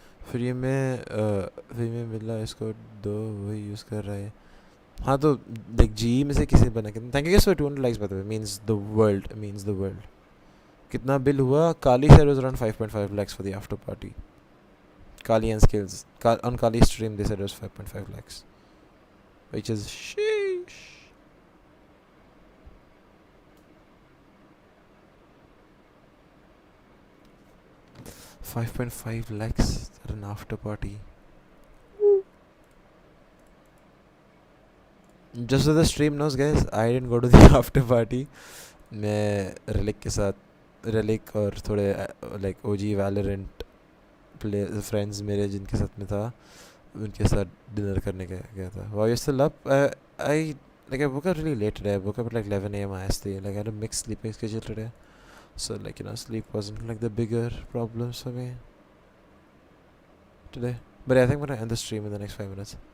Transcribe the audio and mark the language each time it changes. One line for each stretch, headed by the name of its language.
Hindi: Free में मिला इसको दो वही यूज़ कर रहा है. हाँ तो देख जी में से किसी ने बना के
English: Thank you for 200 likes by the way means the world.
Hindi: कितना बिल हुआ?
English: Kali sir was around 5.5 lakhs for the after party. Kali and skills on Kali's stream they said it was 5.5 lakhs, which is sheesh. $5.5 lakhs at an after party. Just so the stream knows, guys, I didn't go to the after party.
Hindi: मैं relic के साथ relic और थोड़े like OG Valorant friends मेरे जिनके साथ में था उनके साथ डिनर करने गया था.
English: Wow, you're still up? I woke up really late today. I woke up at like 11 a.m. IST. Like I had a mixed sleeping schedule today, so like sleep wasn't like the bigger problems for me today. But I think I'm gonna end the stream in the next 5 minutes.